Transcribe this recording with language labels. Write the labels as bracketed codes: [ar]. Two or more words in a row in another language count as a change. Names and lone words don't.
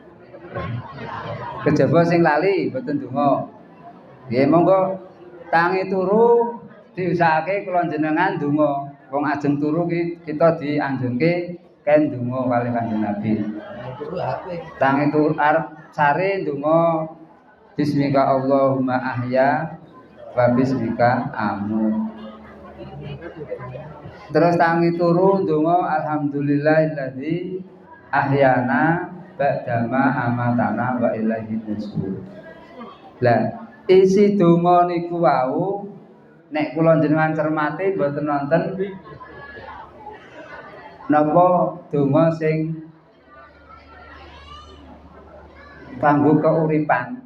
[jv] Kejaba sing lali mboten donga. Nggih monggo tangi turu diusahake kula jenengan donga. Wong ajeng turu ki kita dianjurke ken donga kalih Kanjeng Nabi. Tangi turu arep sare donga [ar] باسمك اللهم أحيا وباسمك أموت. [jv] Terus tangi turu donga [ar] الحمد لله الذي أحيانا بعد ما أماتنا وإليه النشور. [jv] Lah isi donga niku wau nek kula jenengan cermati mboten nonton napa donga sing kanggo keuripan.